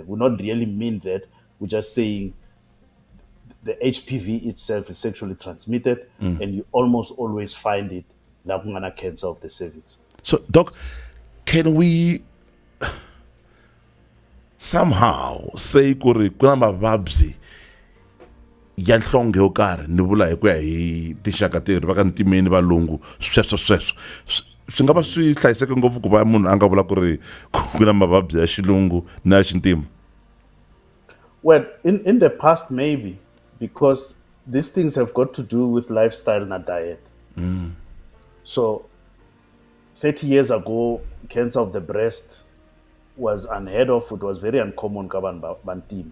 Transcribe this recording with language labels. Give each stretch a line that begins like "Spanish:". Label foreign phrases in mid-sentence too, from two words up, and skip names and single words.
English: We not really mean that. We're just saying the HPV itself is sexually transmitted, and you almost always find it like cancer of the cervix. so doc, can we somehow say
Tsonga: ku ri ku na mavabyi ya nhlonge yo karhi ni vula hi ku ya hi tinxaka tirhi va ka ntimeni valungu sweswo swi nga va swi hlayiseke ngopfu ku va munhu a nga vula ku ri ku na mavabyi ya xilungu na ya xintima?
English: Well, in the past, maybe, because these things have got to do with lifestyle and diet. So 30 years ago, cancer of the breast was unheard of. It was very uncommon bantima.